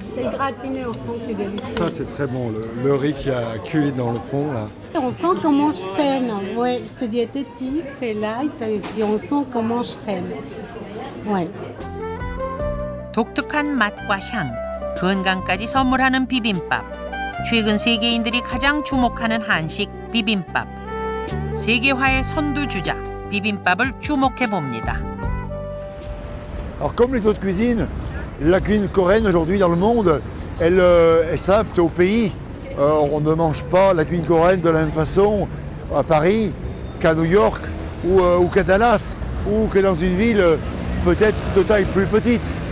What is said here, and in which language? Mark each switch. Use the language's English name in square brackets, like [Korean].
[French] C'est gratiné au fond, c'est délicieux. Ça, c'est très bon. Le riz qui a cuit dans le fond, là. On sent qu'on mange saine. Ouais, c'est diététique, c'est light, et on sent qu'on mange saine. Ouais. [Korean] 독특한 맛과 향, 건강까지 선물하는 비빔밥. 최근 세계인들이 가장 주목하는 한식 비빔밥. 세계화의 선두주자 비빔밥을 주목해 봅니다. [French] Alors comme les autres cuisines, la cuisine coréenne aujourd'hui dans le monde, elle s'adapte au pays. On ne mange pas la cuisine coréenne de la même façon à Paris qu'à New York ou qu'à Dallas ou que dans une ville peut-être de taille plus petite.